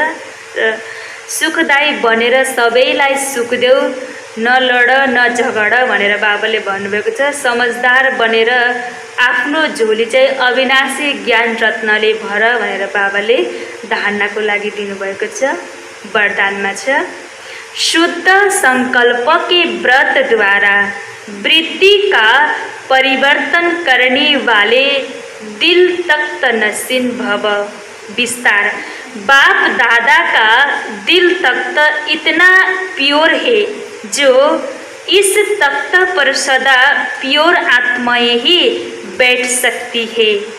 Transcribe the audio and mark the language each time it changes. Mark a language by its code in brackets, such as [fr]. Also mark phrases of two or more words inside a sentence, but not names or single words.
[ne] र सुखदायी बनेर सबैलाई सुख देऊ, न लड न झगड भनेर बाबाले भन्नुभएको छ। समझदार बनेर आफ्नो झोली चाहिँ अविनाशी ज्ञान रत्नले भर भनेर बाबाले धारणाको लागि दिनुभएको छ। वरदानमा छ, [hi] शुद्ध संकल्प के व्रत द्वारा वृत्ति का परिवर्तन करने वाले दिल तख्त नसीन भव विस्तार। बाप दादा का दिल तख्त इतना प्योर है जो इस तख्त पर सदा प्योर आत्माएं ही बैठ सकती है।